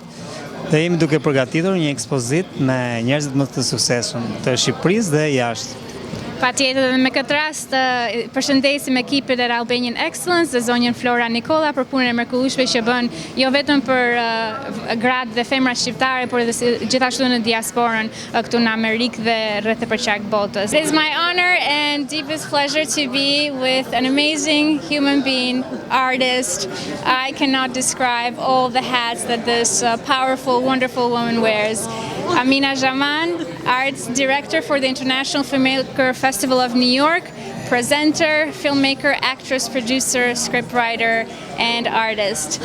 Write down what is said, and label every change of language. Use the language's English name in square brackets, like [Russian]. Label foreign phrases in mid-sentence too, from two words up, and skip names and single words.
[Albanian] Dhe jemi duke përgatitur një ekspozitë me njerëzit më të suksesshëm të Shqipërisë dhe jashtë. Patjetër, dhe me këtë rast përshëndesim ekipin e Albanian Excellence dhe zonjën Flora Nikola për punën e mrekullueshme që bën jo vetëm për gratë dhe femra shqiptare, por edhe gjithashtu në diasporën këtu në Amerikë dhe rreth e përqark botës. [English] It is my honor and deepest pleasure to be with an amazing human being, artist. I cannot describe all the hats that this powerful, wonderful woman wears. Amina Jaman, Arts Director for the International Filmmaker Festival of New York, presenter, filmmaker, actress, producer, scriptwriter, and artist.